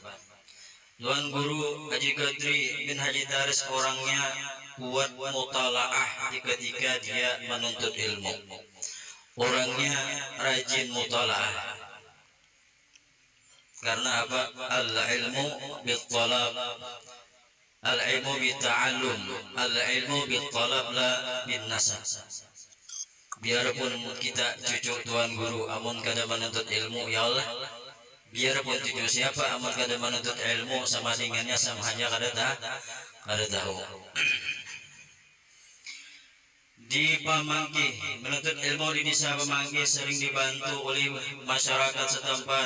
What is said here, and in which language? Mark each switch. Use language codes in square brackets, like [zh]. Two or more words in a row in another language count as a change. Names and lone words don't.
[bjn] Tuan Guru Haji Gadri bin Haji Taris orangnya kuat mutalaah ketika dia menuntut ilmu. Orangnya rajin mutalaah. Karena apa? [ar] العلم بالطلب العلم بالتعلم العلم بالطلب لا بالنسب. [bjn] Biarpun kita cucu Tuan Guru amun kada menuntut ilmu, [ar] يا الله, [bjn] biarpun cucu siapa amun kada menuntut ilmu, sama dengannya sama hanya kada tahu. [id] Di Pamanggi, menuntut ilmu di desa Pamanggi sering dibantu oleh masyarakat setempat.